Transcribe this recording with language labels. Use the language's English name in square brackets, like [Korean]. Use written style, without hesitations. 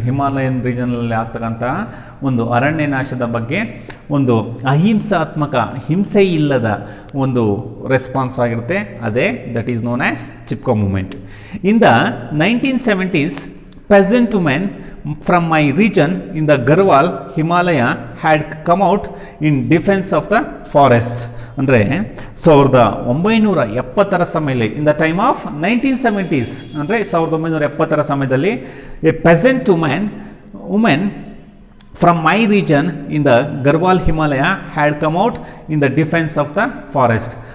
[Kannada] Himalayan region ಅಲ್ಲಿ ಆಗ್ತಕ್ಕಂತಹ ಒಂದು ಅರಣ್ಯ ನಾಶದ ಬಗ್ಗೆ ಒಂದು ಅಹಿಂಸಾತ್ಮಕ, ಹಿಂಸೆ ಇಲ್ಲದ ಒಂದು ರೆಸ್ಪಾನ್ಸ್ ಆಗಿರುತ್ತೆ. [English] ಅದೇ that is known as Chipko movement. In the 1970s, peasant women from my region in the Garhwal Himalaya had come out in defense of the forests. [Kannada] ಅಂದರೆ 1970ರ ಸಮಯದಲ್ಲಿ, [English] In the time of 1970s, ಅಂದರೆ 1970ರ ಸಮಯದಲ್ಲಿ a peasant women from my region in the Garhwal Himalaya had come out in the defense of the forest.